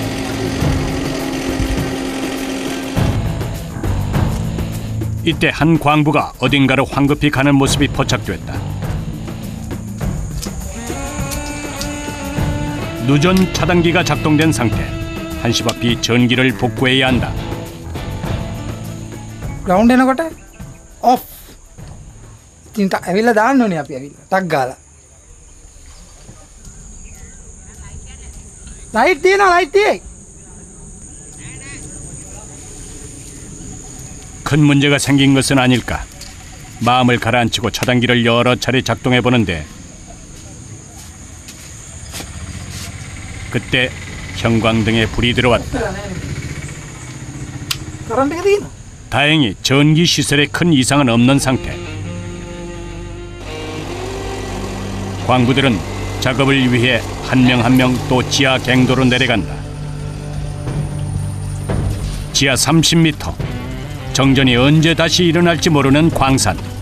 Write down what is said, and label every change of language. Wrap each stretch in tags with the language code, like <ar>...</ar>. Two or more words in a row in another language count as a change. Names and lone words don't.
<ko>이때 한 광부가 어딘가로 황급히 가는 모습이 포착됐다. 누전 차단기가 작동된 상태. 한시바퀴 전기를 복구해야 한다.</ko> <si>ග්‍රවුන්ඩ් එනකොට ඔෆ්. ඉතින් ඇවිල්ලා දාන්න ඕනේ අපි ඇවිල්ලා. ටක් ගාලා. ලයිට් තියෙනවා ලයිට් තියෙයි.</si> <ko>큰 문제가 생긴 것은 아닐까. 마음을 가라앉히고 차단기를 여러 차례 작동해 보는데 그때 형광등에 불이 들어왔다.</ko> <si>කරන්ට් එක තියෙනවා.</si> <ko>다행히 전기 시설에 큰 이상은 없는 상태. 광부들은 작업을 위해 한 명 한 명 또 지하 갱도로 내려간다. 지하 30m. 정전이 언제 다시 일어날지 모르는 광산.</ko>